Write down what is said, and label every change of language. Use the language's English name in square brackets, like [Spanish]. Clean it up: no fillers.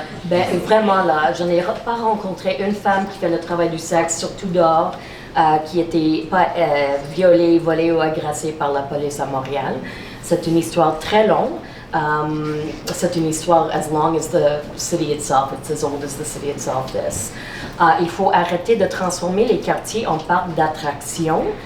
[French] Ben, vraiment, là, je n'ai pas rencontré une femme qui fait le travail du sexe, surtout dehors, qui était pas violée, volée ou agressée par la police à Montréal. C'est une histoire très longue. C'est une histoire [English] as long as the city itself. It's as old as the city itself is. [French] Il faut arrêter de transformer les quartiers en parcs d'attractions.